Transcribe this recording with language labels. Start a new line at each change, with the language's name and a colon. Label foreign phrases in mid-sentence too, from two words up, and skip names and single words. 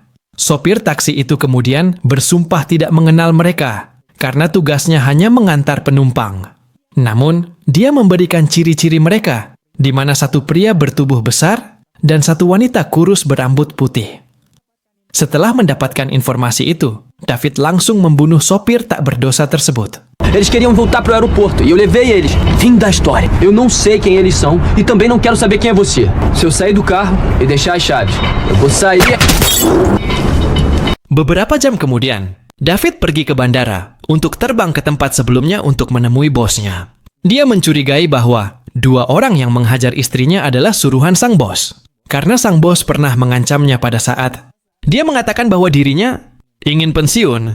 Indonesian: Sopir taksi itu kemudian bersumpah tidak mengenal mereka karena tugasnya hanya mengantar penumpang. Namun, dia memberikan ciri-ciri mereka, di mana satu pria bertubuh besar dan satu wanita kurus berambut putih. Setelah mendapatkan informasi itu, David langsung membunuh sopir tak berdosa tersebut.
Portuguese: Eles queriam voltar pro aeroporto e eu levei eles. Fim da história. Eu não sei quem eles são e também não quero saber quem é você. Se eu sair do carro e deixar as chaves, eu vou sair...
Indonesian: Beberapa jam kemudian, David pergi ke bandara untuk terbang ke tempat sebelumnya untuk menemui bosnya. Dia mencurigai bahwa 2 orang yang menghajar istrinya adalah suruhan sang bos. Karena sang bos pernah mengancamnya pada saat dia mengatakan bahwa dirinya ingin pensiun.